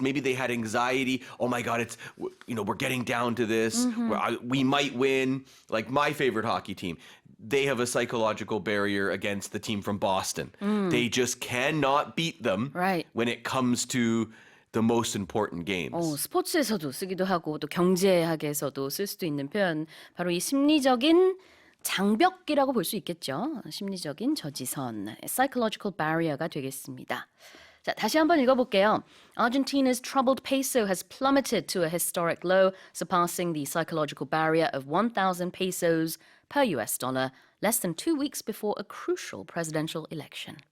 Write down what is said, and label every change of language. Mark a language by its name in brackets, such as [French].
[English] Maybe they had anxiety. Oh my God, we're getting down to this. We might win. Like my favorite hockey team, they have a psychological barrier against the team from Boston. They just cannot beat them Right. when it comes to the most important games. [Korean] 스포츠에서도 쓰기도 하고 또 경제학에서도 쓸 수도 있는 표현 바로 이 심리적인 장벽이라고 볼 수 있겠죠. 심리적인 저지선, psychological barrier가 되겠습니다. 자, 다시 한번 읽어볼게요. [English] Argentina's troubled peso has plummeted to a historic low, surpassing the psychological barrier of 1,000 pesos per US dollar less than 2 weeks before a crucial presidential election.